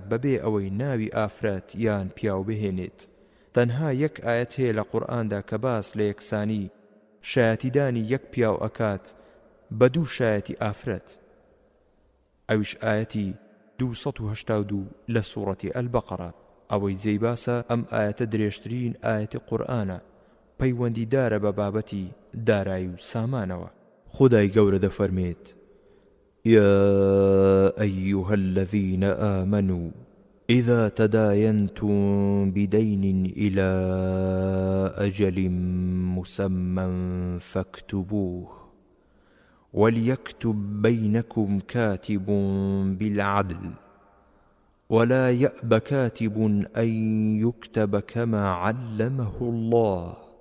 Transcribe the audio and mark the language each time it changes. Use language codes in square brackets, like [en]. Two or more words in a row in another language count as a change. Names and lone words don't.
[ckb] بەبێ ئەوەی ناوی ئافرەت یان پیاو بهێنێت تەنها یەک ئاەت هەیە لە قورئاندا کە باس لە یەکسانی شایەتیدانی یەک پیاو ئەکات بە دوو شایەتی ئافرەت ئەویش ئاەتی 282 لە سوورەتی ئەلبەقەرە ئەوەی جێی باسە ئەم ئاەتە درێژترین ئاەتی قورئانە پەیوەندیدارە بە بابەتی دارایی و سامانەوە خودای گەورە دەفەرمێت [ar] يا أيها الذين آمنوا إذا تداينتم بدين إلى أجل مسمى فاكتبوه وليكتب بينكم كاتب بالعدل ولا يأب كاتب أن يكتب كما علمه الله